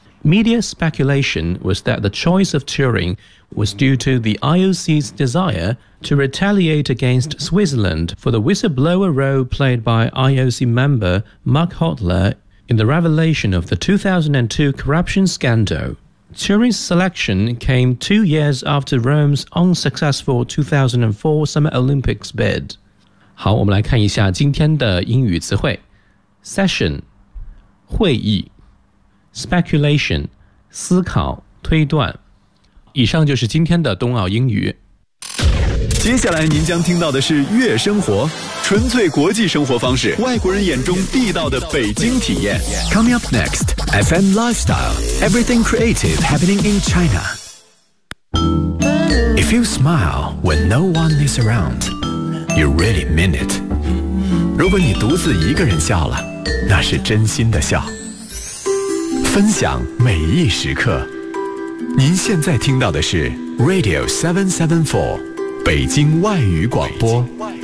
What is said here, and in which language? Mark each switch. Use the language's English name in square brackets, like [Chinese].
[English] Media speculation was that the choice of Turin was due to the IOC's desire to retaliate against Switzerland for the whistleblower role played by IOC member Mark Hotler in the revelation of the 2002 corruption scandal. Turin's selection came 2 years after Rome's unsuccessful 2004 Summer Olympics bid. [Chinese] 好，我们来看一下今天的英语词汇。Session, 会议。 Speculation, 思考、推断。以上就是今天的冬奥英语。接下来您将听到的是月生活，纯粹国际生活方式，外国人眼中地道的北京体验。 [English] Coming up next, FM Lifestyle, everything creative happening in China. If you smile when no one is around, you really mean it. [Chinese] 如果你独自一个人笑了，那是真心的笑。分享每一时刻，您现在听到的是 Radio 774，北京外语广播。